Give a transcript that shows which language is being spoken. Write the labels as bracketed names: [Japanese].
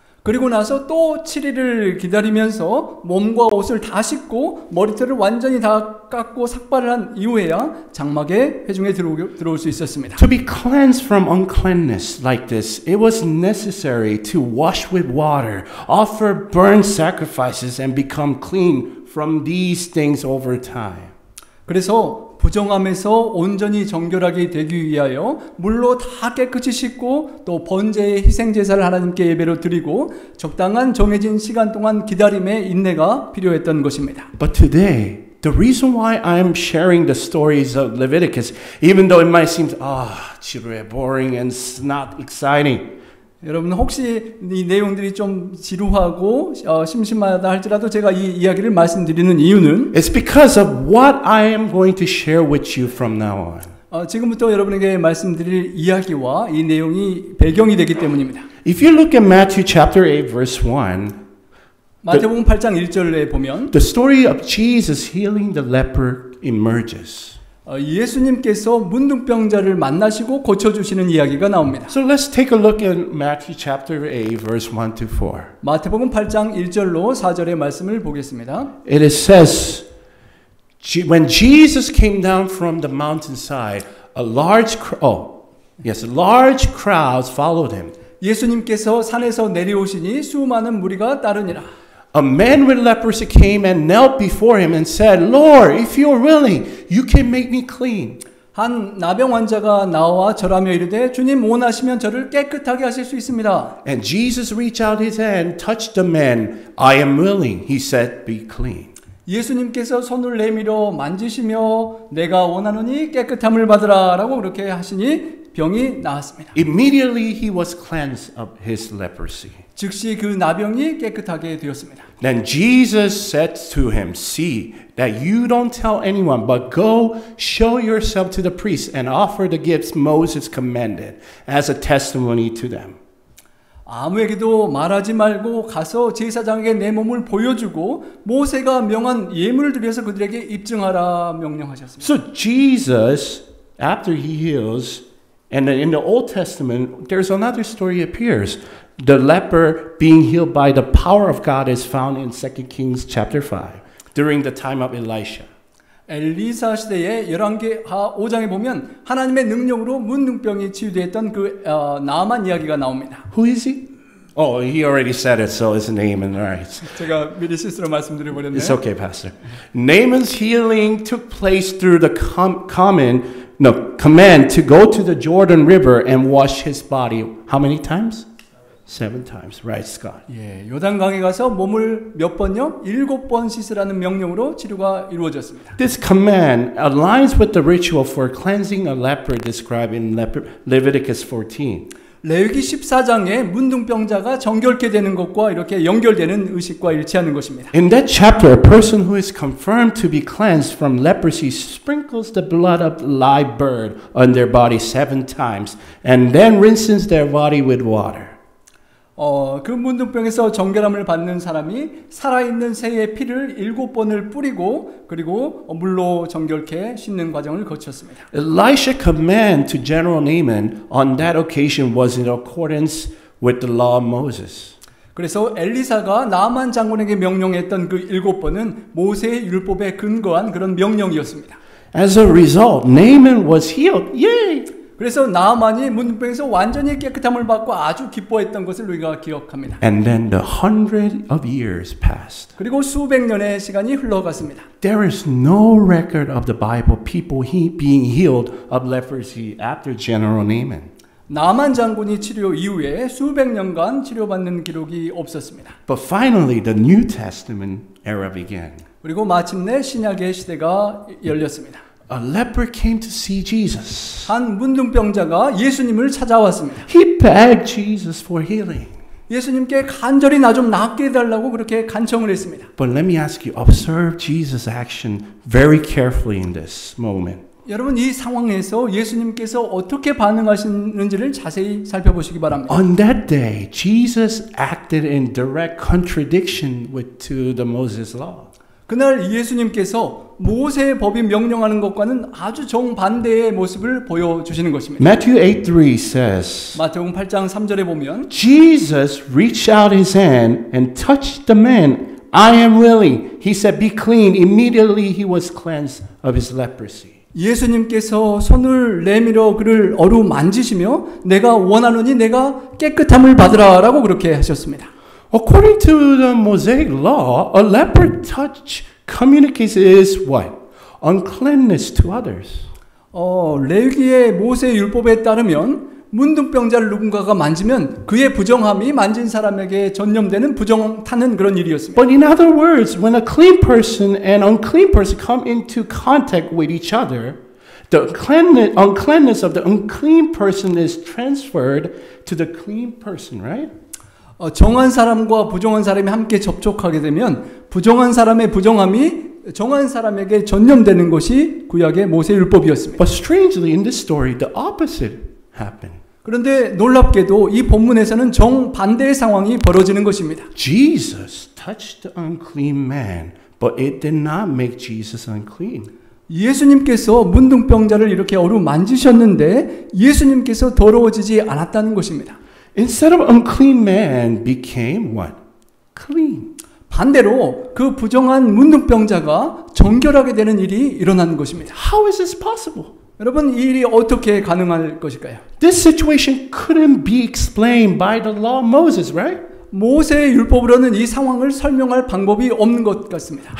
[Korean] 그리고 나서 또 7일을 기다리면서 몸과 옷을 다 씻고 머리털을 완전히 다 깎고 삭발을 한 이후에야 장막의 회중에 들어올 수 있었습니다. [English] To be cleansed from uncleanness like this, it was necessary to wash with water, offer burnt sacrifices, and become clean from these things over time. [Korean] 그래서 부정함에서 온전히 정결하게 되기 위하여 물로 다 깨끗이 씻고 또 번제의 희생 제사를 하나님께 예배로 드리고 적당한 정해진 시간 동안 기다림의 인내가 필요했던 것입니다. [English] But today, the reason why I'm sharing the stories of Leviticus, even though it might seem [Korean] 지루해, [English] boring, and not exciting. [Korean] 여러분 혹시 이 내용들이 좀 지루하고 심심하다 할지라도 제가 이 이야기를 말씀드리는 이유는 [English] It's because of what I am going to share with you from now on. [Korean] 지금부터 여러분에게 말씀드릴 이야기와 이 내용이 배경이 되기 때문입니다. [English] If you look at Matthew chapter 8 verse 1, [Korean] 마태복음 8장 1절에 보면 [English] the story of Jesus healing the leper emerges. [Korean] 예수님께서 문둥병자를 만나시고 고쳐주시는 이야기가 나옵니다. [English] So let's take a look at Matthew chapter 8 verse 1 to 4. [Korean] 마태복음 8장 1절로 4절의 말씀을 보겠습니다. [English] It says, when Jesus came down from the mountainside, large crowds followed him. [Korean] 예수님께서 산에서 내려오시니 수많은 무리가 따르니라. [English] A man with leprosy came and knelt before him and said, Lord, if you are willing, you can make me clean. [Korean] 한 나병 환자가 나와 절하며 이르되 주님 원하시면 저를 깨끗하게 하실 수 있습니다. [English] And Jesus reached out his hand, touched the man. I am willing, he said, be clean. [Korean] 예수님께서 손을 내밀어 만지시며 내가 원하노니 깨끗함을 받으라 라고 그렇게 하시니 병이 나았습니다. [English] Immediately he was cleansed of his leprosy. [Korean] 즉시 그 나병이 깨끗하게 되었습니다. [English] Then Jesus said to him, see that you don't tell anyone, but go show yourself to the priests and offer the gifts Moses commanded as a testimony to them. [Korean] 아무에게도 말하지 말고 가서 제사장에게 내 몸을 보여주고 모세가 명한 예물을 드려서 그들에게 입증하라 명령하셨습니다. [English] So Jesus, after he heals, and in the Old Testament, there's another story appears. The leper being healed by the power of God is found in 2 Kings chapter 5 during the time of Elisha. [Korean] 엘리사 시대의 열왕기하 5장에 보면 하나님의 능력으로 문둥병이 치유되었던 그 나만 이야기가 나옵니다. [English] Who is he? Oh, he already said it, so his name and right. [Korean] 제가 미리 실수로 말씀드려 버렸네요. [English] It's okay, Pastor. Naaman's healing took place through the command to go to the Jordan River and wash his body. How many times? 7 times, right, Scott? [Korean] 예, 요단강에 가서 몸을 몇 번요? 7번 씻으라는 명령으로 치료가 이루어졌습니다. [English] This command aligns with the ritual for cleansing a leper described in Leviticus 14. [Korean] 레위기 14장에 문둥병자가 정결케 되는 것과 이렇게 연결되는 의식과 일치하는 것입니다. [English] In that chapter, a person who is confirmed to be cleansed from leprosy sprinkles the blood of a live bird on their body 7 times and then rinses their body with water. [Korean] 그 문둥병에서 정결함을 받는 사람이 살아있는 새의 피를 7번을 뿌리고 그리고 물로 정결케 씻는 과정을 거쳤습니다. [English] Elisha's command to General Naaman on that occasion was in accordance with the law of Moses. [Korean] 그래서 엘리사가 나만 장군에게 명령했던 그 7번은 모세의 율법에 근거한 그런 명령이었습니다. [English] As a result, Naaman was healed. Yay! [Korean] 그래서 나만이 문둥병에서 완전히 깨끗함을 받고 아주 기뻐했던 것을 우리가 기억합니다. [English] And then the 100 of years passed. [Korean] 그리고 수백 년의 시간이 흘러갔습니다. [English] There is no record of the Bible people being healed of leprosy after General Naaman. [Korean] 나만 장군이 치료 이후에 수백 년간 치료받는 기록이 없었습니다. [English] But finally, the New Testament era began. [Korean] 그리고 마침내 신약의 시대가 열렸습니다. [English] A leper came to see Jesus. [Korean] 한 문둥병자가 예수님을 찾아왔습니다. [English] He begged Jesus for healing. [Korean] 예수님께 간절히 나 좀 낫게 해달라고 그렇게 간청을 했습니다. [English] But let me ask you, observe Jesus' action very carefully in this moment. [Korean] 여러분 이 상황에서 예수님께서 어떻게 반응하시는지를 자세히 살펴보시기 바랍니다. [English] On that day, Jesus acted in direct contradiction to the Moses law. [Korean] 그날 예수님께서 모세의 법이 명령하는 것과는 아주 정반대의 모습을 보여주시는 것입니다. [English] Matthew 8:3 says, [Korean] 마태복음 8장 3절에 보면 [English] Jesus reached out his hand and touched the man. I am willing. He said, be clean. Immediately he was cleansed of his leprosy. [Korean] 예수님께서 손을 내밀어 그를 어루만지시며 내가 원하노니 내가 깨끗함을 받으라라고 그렇게 하셨습니다. [English] According to the Mosaic law, a leper touch communicates is what? Uncleanness to others. [Korean] 레위기의 모세 율법에 따르면 문둥병자를 누군가가 만지면 그의 부정함이 만진 사람에게 전염되는 부정 타는 그런 일이었습니다. [English] But in other words, when a clean person and unclean person come into contact with each other, the uncleanness of the unclean person is transferred to the clean person, right? [Korean] 정한 사람과 부정한 사람이 함께 접촉하게 되면 부정한 사람의 부정함이 정한 사람에게 전염되는 것이 구약의 모세 율법이었습니다. [English] But strangely, in this story, the opposite happened. [Korean] 그런데 놀랍게도 이 본문에서는 정반대의 상황이 벌어지는 것입니다. [English] Jesus touched the unclean man, but it did not make Jesus unclean. [Korean] 예수님께서 문둥병자를 이렇게 어루만지셨는데 예수님께서 더러워지지 않았다는 것입니다. [English] Instead of unclean man became what? Clean. [Korean] 반대로 그 부정한 문둥병자가 정결하게 되는 일이 일어나는 것입니다. [English] How is this possible? [Korean] 여러분 이 일이 어떻게 가능할 것일까요? [English] This situation couldn't be explained by the law of Moses, right? [Korean] 모세의 율법으로는 이 상황을 설명할 방법이 없는 것 같습니다.